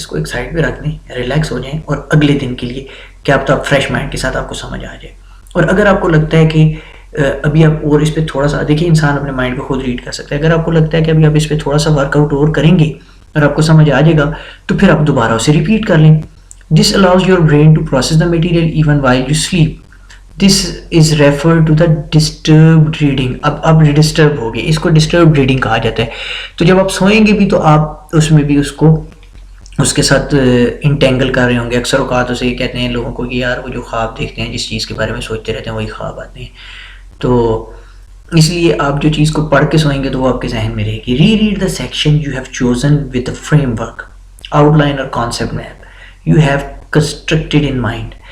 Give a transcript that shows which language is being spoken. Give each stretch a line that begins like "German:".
Urdu: اس کو ایک سائڈ پہ رکھ دیں, ریلیکس ہو جائیں, اور اگلے دن کے لیے کیا پتہ آپ فریش مائنڈ کے ساتھ آپ کو سمجھ آ جائے. اور اگر آپ کو لگتا ہے کہ ابھی آپ اور اس پہ تھوڑا سا دیکھیں, انسان اپنے مائنڈ کو خود ریڈ کر سکتا ہے. اگر آپ کو لگتا ہے کہ ابھی آپ اس پہ تھوڑا سا ورک آؤٹ اور کریں گے اور آپ کو سمجھ آ جائے گا, تو پھر آپ دوبارہ اسے ریپیٹ کر لیں.
English: This allows your brain to process the material even while you sleep. This is refer to the disturbed reading.
Urdu: اب آپ ڈسٹرب ہو گئے, اس کو ڈسٹربڈ ریڈنگ کہا جاتا ہے. تو جب آپ سوئیں گے بھی تو آپ اس میں بھی اس کے ساتھ انٹینگل کر رہے ہوں گے. اکثر اوقات اسے کہتے ہیں لوگوں کو کہ یار وہ جو خواب دیکھتے ہیں, جس چیز کے بارے میں سوچتے رہتے ہیں, وہی خواب آتے ہیں. تو اس لیے آپ جو چیز کو پڑھ کے سوئیں گے تو وہ آپ کے ذہن میں رہے گی.
English: Reread the section you have chosen with a framework, outline اور concept map you have constructed in mind.